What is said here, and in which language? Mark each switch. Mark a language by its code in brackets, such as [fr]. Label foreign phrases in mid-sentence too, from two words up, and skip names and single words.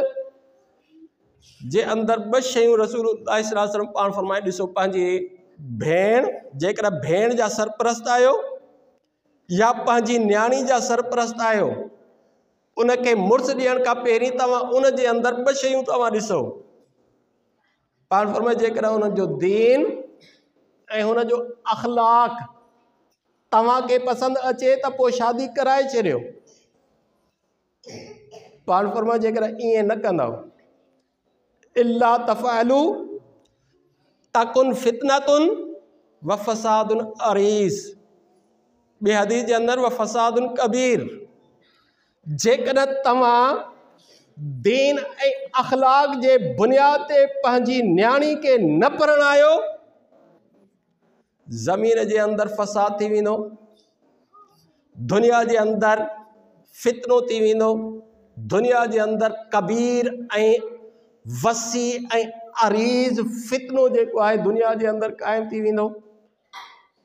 [sd] जे अंदरि ॿ शयूं रसूलुल्लाह [ar] صلى الله عليه وسلم [sd] पाण फरमाए ॾिसो, पंहिंजी भेण, जेकॾहिं भेण जा सरपरस्त आहियो या पंहिंजी न्याणी जा सरपरस्त आहियो, उनखे मुड़ुस ॾियण खां पहिरीं तव्हां उन जे अंदरि ॿ शयूं तव्हां ॾिसो। पाण फरमाए जेकॾहिं हुननि जो दीन ऐं हुन जो अख़लाक तव्हांखे पसंदि अचे त पोइ शादी कराए छॾियो। पाण फरमाए जेकॾहिं ईअं न कंदव, [ar] إلا تفعلوا تكن فتنة وفساد عريض. [sd] ॿिए हदीस जे अंदरि [ar] وفساد كبير. [sd] जेकॾहिं तव्हां दीन ऐं अख़लाक जे बुनियाद ते पंहिंजी न्याणी खे न परणायो, ज़मीन जे अंदरि फसाद थी वेंदो, दुनिया जे अंदरि फितनो थी वेंदो, दुनिया जे अंदरि कबीर ऐं वसी ऐं अरीज़ फितनो जेको आहे दुनिया जे अंदरि क़ाइमु थी वेंदो।